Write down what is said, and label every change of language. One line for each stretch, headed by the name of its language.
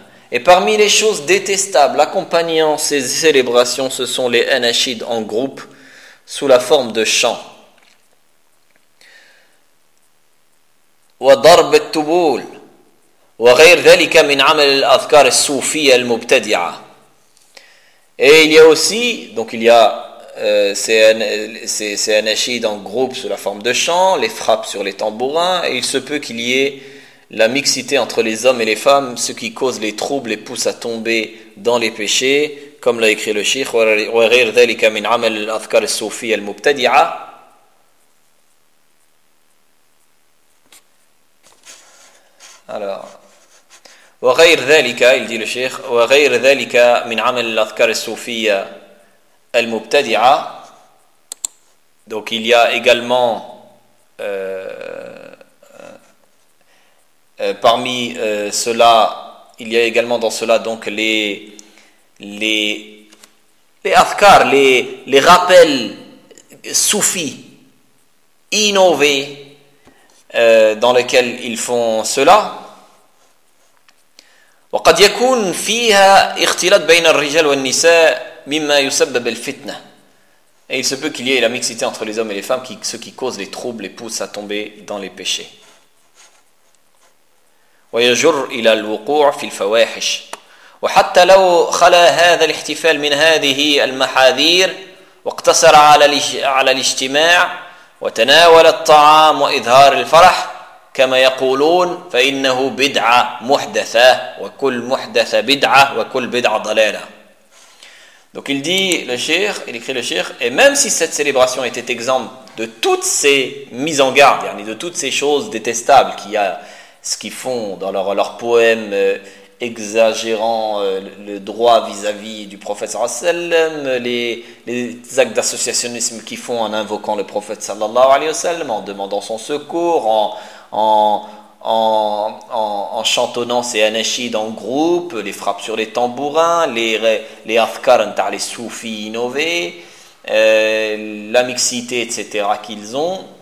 French: Et parmi les choses détestables accompagnant ces célébrations, ce sont les anachides en groupe sous la forme de chants.
Arabic: وضرب التبول وغير ذلك من عمل الأذكار الصوفية المبتدعة.
French: Et il y a aussi, donc il y a ces anachides en groupe sous la forme de chants, les frappes sur les tambourins, et il se peut qu'il y ait la mixité entre les hommes et les femmes, ce qui cause les troubles et pousse à tomber dans les péchés, comme l'a écrit le Cheikh,
Arabic: wa ghayr dhalika min 'amal al-afkar as-sufiyya al-mubtadi'a.
French: Alors,
Arabic: wa ghayr dhalika,
French: il dit le Cheikh,
Arabic: wa ghayr dhalika min 'amal al-afkar as-sufiyya al-mubtadi'a.
French: Donc il y a également parmi cela, il y a également dans cela donc les afkar, les rappels soufis innovés dans lesquels ils font cela.
Arabic: وقد يكون فيها اختلاط بين الرجال والنساء مما يسبب الفتنة.
French: Et il se peut qu'il y ait la mixité entre les hommes et les femmes, ce qui cause les troubles et pousse à tomber dans les péchés.
Arabic: ويجر إلى الوقوع في الفواحش وحتى لو خلا هذا الاحتفال من هذه المحاذير واقتصر على الاجتماع وتناول الطعام وإظهار الفرح كما يقولون فإنه بدعة محدثة وكل محدثة بدعة وكل بدعة ضلالة.
French: Donc il dit le Cheikh, il écrit le Cheikh, et même si cette célébration était exempte de toutes ces mises en garde, de toutes ces choses détestables qu'il y a, ce qu'ils font dans leurs poèmes exagérant le droit vis-à-vis du prophète sallam, les actes d'associationnisme qu'ils font en invoquant le prophète sallallahu alayhi wa sallam, en demandant son secours, en chantonnant ses anachides en groupe, les frappes sur les tambourins, les afkar, les soufis innovés, la mixité, etc. qu'ils ont.